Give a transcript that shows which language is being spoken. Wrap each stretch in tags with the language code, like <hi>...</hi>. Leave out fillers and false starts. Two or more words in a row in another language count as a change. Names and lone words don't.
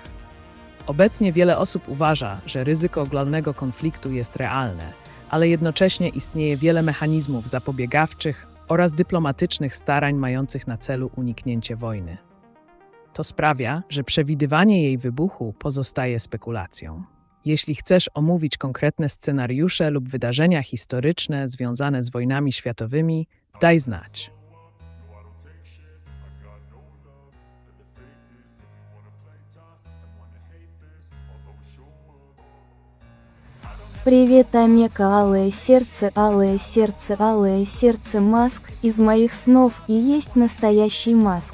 <pl>Obecnie wiele osób uważa, że ryzyko globalnego konfliktu jest realne, ale jednocześnie istnieje wiele mechanizmów zapobiegawczych oraz dyplomatycznych starań mających na celu uniknięcie wojny. To sprawia, że przewidywanie jej wybuchu pozostaje spekulacją. Jeśli chcesz omówić konkretne scenariusze lub wydarzenia historyczne związane z wojnami światowymi, daj znać.</pl> <ru>Привет, Амека, алое сердце, алое сердце, алое сердце. Маск из моих снов и есть настоящий Маск.</ru>